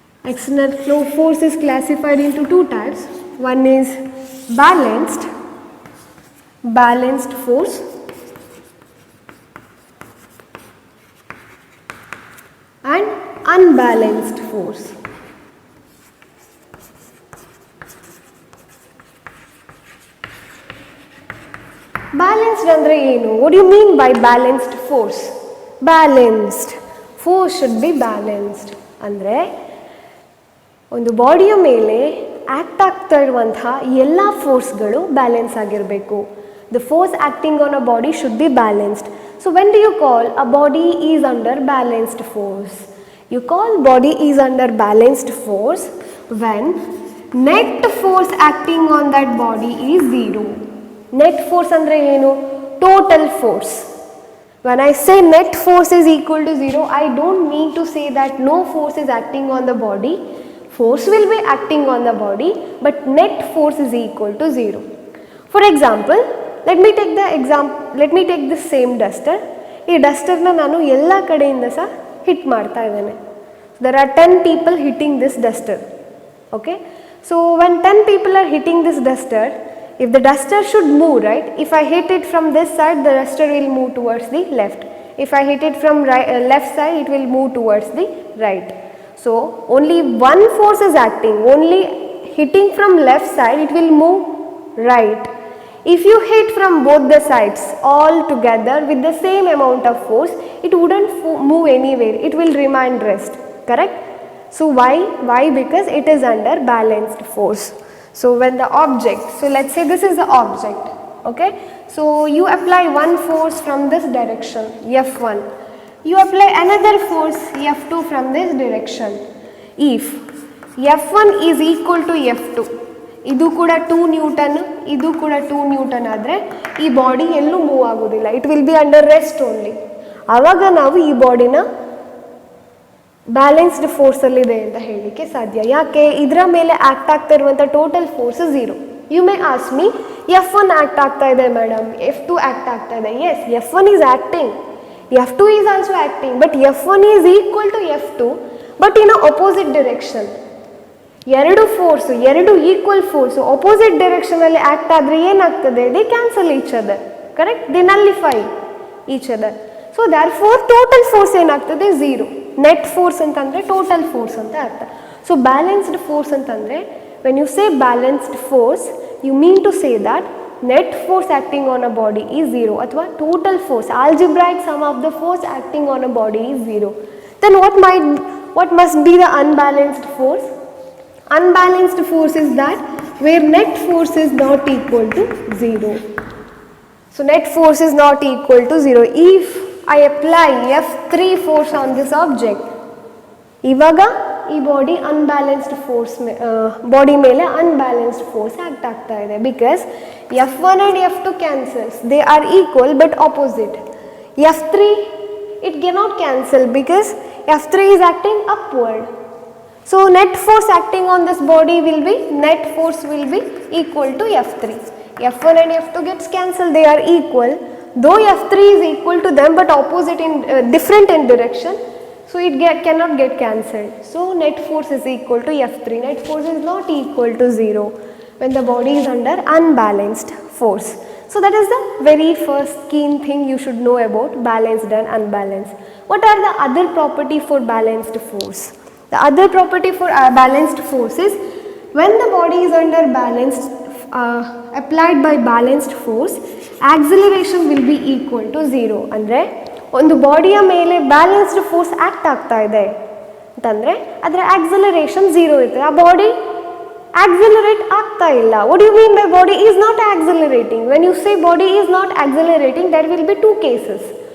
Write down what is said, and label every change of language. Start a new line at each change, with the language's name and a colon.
English: External force is classified into two types. One is balanced force, and unbalanced force. Balanced
Kannada: andre enu?
English: What do you mean by balanced force? Balanced force should be balanced
Kannada: ಅಂದರೆ ಒಂದು ಬಾಡಿಯ ಮೇಲೆ act ಆಗ್ತಾ ಇರುವಂತಹ ಎಲ್ಲ ಫೋರ್ಸ್ಗಳು balance ಆಗಿರಬೇಕು.
English: The force acting on a body should be balanced. So when do you call a body is under balanced force? You call body is under balanced force when net force acting on that body is zero.
Kannada: Net force ಅಂದರೆ ಏನು? Total force.
English: When I say net force is equal to 0, I don't mean to say that no force is acting on the body. Force will be acting on the body, but net force is equal to 0. For example, let me take this same duster.
Kannada: ಈ ಡಸ್ಟರ್ನ ನಾನು ಎಲ್ಲ ಕಡೆಯಿಂದ ಸಹ hit ಮಾಡ್ತಾ ಇದ್ದೇನೆ.
English: There are 10 people hitting this duster. Okay, so when 10 people are hitting this duster, if the duster should move, right, if I hit it from this side, the duster will move towards the left. If I hit it from left side, it will move towards the right. So only one force is acting. Only hitting from left side, it will move right. If you hit from both the sides all together with the same amount of force, it wouldn't move anywhere. It will remain rest. Correct? So why? Because it is under balanced force. So when the object, so let's say this is the object, okay, so you apply one force from this direction, F1, you apply another force F2 from this direction. If F1 is equal to F2,
Kannada: ಇದು ಕೂಡ 2 Newton, ಇದು ಕೂಡ 2 Newton ಆದರೆ ಈ body ಎಲ್ಲೂ move ಆಗೋದಿಲ್ಲ.
English: It will be under rest only.
Kannada: ಆವಾಗ ನಾವು ಈ ಬಾಡಿನ ಬ್ಯಾಲೆನ್ಸ್ಡ್ ಫೋರ್ಸಲ್ಲಿದೆ ಅಂತ ಹೇಳಲಿಕ್ಕೆ ಸಾಧ್ಯ. ಯಾಕೆ? ಇದರ ಮೇಲೆ ಆ್ಯಕ್ಟ್ ಆಗ್ತಾ ಇರುವಂಥ total force 0.
English: you may ask me,
Kannada: F1 act ಆಗ್ತಾ ಇದೆ ಮೇಡಮ್, F2 ಆ್ಯಕ್ಟ್ ಆಗ್ತಾ ಇದೆ.
English: Yes, F1 is acting, F2 is also acting, but F1 is equal to F2 but in opposite direction.
Kannada: ಎರಡು ಫೋರ್ಸು, ಎರಡು equal force opposite ಡೈರೆಕ್ಷನಲ್ಲಿ act ಆದರೆ ಏನಾಗ್ತದೆ?
English: They cancel each other. Correct? They nullify each other. So therefore total force
Kannada: ಏನಾಗ್ತದೆ?
English: 0.
Kannada: Net force ಅಂತಂದರೆ total force ಅಂತ ಅರ್ಥ.
English: so balanced force
Kannada: ಅಂತಂದರೆ,
English: when you say balanced force, you mean to say that net force acting on a body is 0
Kannada: ಅಥವಾ
English: total force, algebraic sum of the force acting on a body is 0. Then what must be the unbalanced force? Unbalanced force is that where net force is not equal to 0. So net force is not equal to 0. If I apply F3 force on this object,
Kannada: ಇವಾಗ ಈ body unbalanced force body ಮೇಲೆ unbalanced force act ಆಗ್ತಾ ಇದೆ.
English: Because F1 and F2 cancels, they are equal but opposite. F3 it cannot cancel because F3 is acting upward. So net force acting on this body will be, net force will be equal to F3. F1 and F2 gets cancelled, they are equal. Though F3 is equal to them but opposite in different in direction, so it cannot get cancelled. So net force is equal to F3. Net force is not equal to 0 when the body is under unbalanced force. So that is the very first keen thing you should know about balanced and unbalanced. What are the other property for balanced force? The other property for balanced force is when the body is under balanced, applied by balanced force, acceleration will be equal to 0.
Kannada: ಅಂದರೆ ಒಂದು ಬಾಡಿಯ ಮೇಲೆ balanced force act ಆಗ್ತಾ ಇದೆ ಅಂತಂದರೆ ಅದರ acceleration 0 ಇರ್ತದೆ. ಆ body accelerate ಆಗ್ತಾ ಇಲ್ಲ.
English: What you mean by body is not accelerating? When you say body is not accelerating, that will be 2 cases.